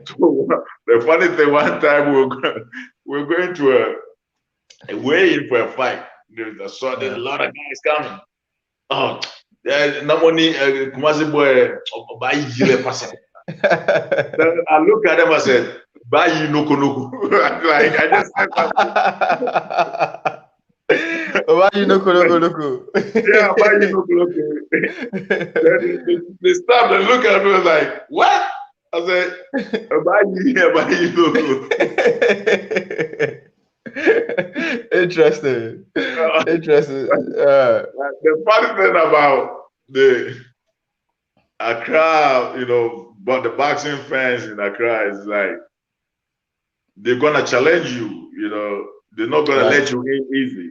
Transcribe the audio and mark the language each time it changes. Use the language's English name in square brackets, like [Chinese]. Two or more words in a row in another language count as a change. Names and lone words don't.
[English] So the funny thing, one time we were going to a weigh-in for a fight. There's a lot of guys coming. Oh, no money, Kumasi boy, Then I look at them, I said, [Akan] Bayi noko noko. [English] Like, I just said that. [Akan] Bayi noko noko. Yeah, Bayi noko noko. [English] They stopped and look at me, like, what? I said, [Akan] Bayi noko. [English] Interesting. The funny thing about the Accra, you know, but the boxing fans in Accra is like, they're gonna challenge you, you know, they're not gonna let you in easy.